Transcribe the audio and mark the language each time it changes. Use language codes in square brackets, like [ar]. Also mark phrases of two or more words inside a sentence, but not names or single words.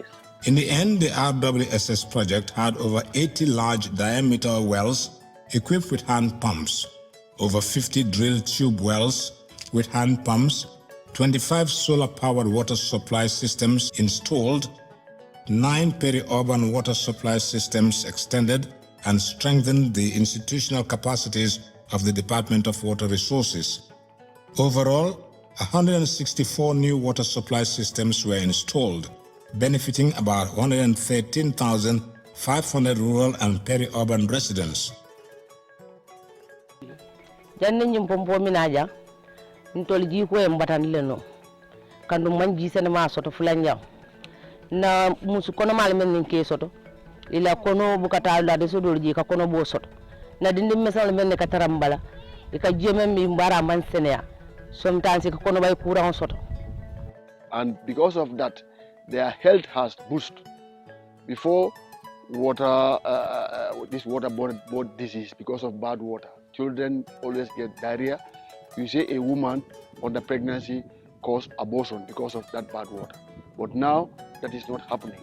[en] In the end, the RWSS project had over 80 large diameter wells equipped with hand pumps, over 50 drill tube wells with hand pumps, 25 solar-powered water supply systems installed, 9 peri-urban water supply systems extended and strengthened the institutional capacities of the Department of Water Resources. Overall, 164 new water supply systems were installed, benefiting about 113,500 rural and peri-urban residents. [man] Na musu kono mal men ninke soto ila kono bukata la de sodo ji ka kono bo soto na dindi mesal men ka tarambala e ka jeme mi mbara man senea sometimes ka kono bay courant soto. [en] And because of that their health has boosted. Before water this waterborne disease because of bad water, children always get diarrhea. You say a woman under pregnancy caused abortion because of that bad water, but now that is not happening.